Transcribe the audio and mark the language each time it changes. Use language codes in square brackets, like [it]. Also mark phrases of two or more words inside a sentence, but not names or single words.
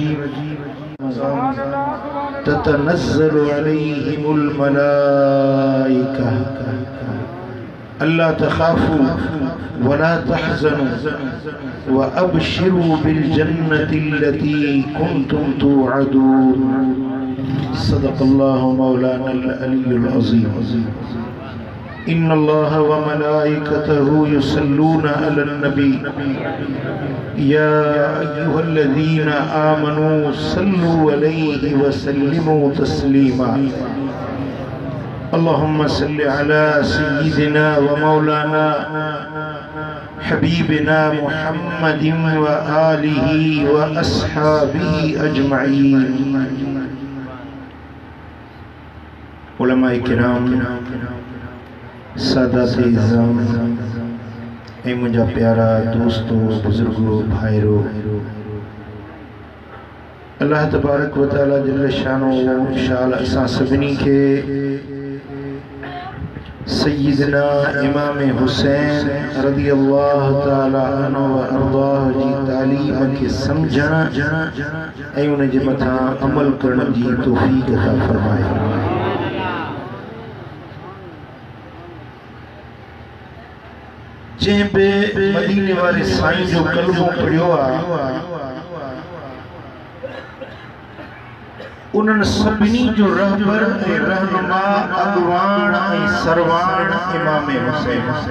[ar] تتنزل عليهم الملائكة ألا تخافوا ولا تحزنوا وأبشروا بالجنة التي كنتم توعدون صدق الله مولانا العلي العظيم إن الله و ملائكته يصلون على النبي يا أيها الذين آمنوا صلوا عليه وسلموا تسليما اللهم صل على سيدنا ومولانا حبيبنا محمد وآله وأصحابه أجمعين. [sd] उलमाए किराम, सादाते इज़्ज़ाम, ऐ मुंहिंजा प्यारा दोस्तों, बुजुर्गो, भाइरो, [ar] الله تبارك وتعالى جل شأنه [sd] शाल असां सभिनी खे सय्यदना इमाम हुसैन [ar] رضي الله تعالى عنه [sd] व अर्ज़ाह जी तालीम खे समझण ऐं उन जे मथां अमल करण जी तौफ़ीक़ अता फ़रमाए। जंहिं बि मदीने वारे साईं जो कलमो पढ़ियो आहे उन्हनि सभिनी जो रहबर ऐं रहनुमा अॻवान ऐं सरवान इमाम हुसैन।